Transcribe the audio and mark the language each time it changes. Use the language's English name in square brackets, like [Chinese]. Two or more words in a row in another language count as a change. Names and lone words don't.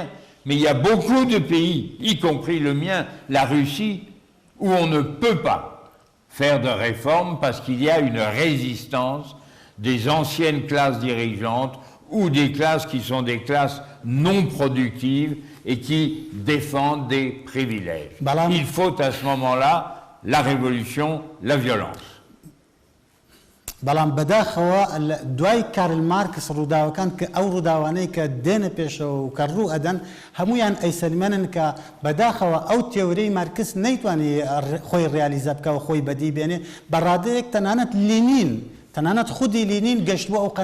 [French] Mais il y a beaucoup de pays, y compris le mien, la Russie, où on ne peut pas faire de réformes parce qu'il y a une résistance des anciennes classes dirigeantes ou des classes qui sont des classes non productives et qui défendent des privilèges. Il faut à ce moment-là la révolution, la violence. [Central Kurdish] بەڵام بەداخەوە دوای کارل مارکس ڕووداوەکان کە ئەو ڕووداوانەی کە دێنە پێشەوە و کە ڕوو ئەدەن هەمویان ئەیسەلمێنن کە بەداخەوە ئەو تێورەی مارکس نەیتوانی خۆی ڕیالیزە بکەوە خۆی بەدی بێنێ بەڕادەیەک تەنانەت لینین تەنانەت خودی لینین گەشتبووە ئەو